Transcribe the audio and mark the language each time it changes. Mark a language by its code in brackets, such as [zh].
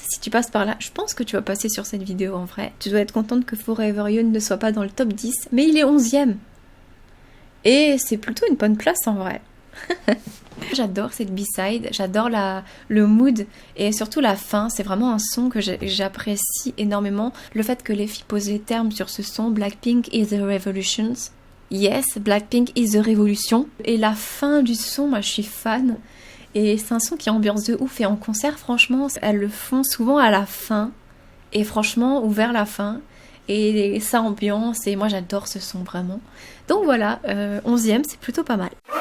[fr] Si tu passes par là, je pense que tu vas passer sur cette vidéo en vrai. Tu dois être contente que Forever Young ne soit pas dans le top 10, mais il est 11e. Et c'est plutôt une bonne place en vrai. J'adore cette B-side, j'adore le mood et surtout la fin, c'est vraiment un son que j'apprécie énormément. Le fait que les filles posent les termes sur ce son, [en] Blackpink is the revolution. Yes, Blackpink is the revolution. [fr] Et la fin du son, moi je suis fan. Et c'est un son qui ambiance de ouf et en concert franchement, elles le font souvent à la fin. Et franchement, ou vers la fin. Et ça ambiance et moi j'adore ce son vraiment. Donc voilà, 11e, c'est plutôt pas mal.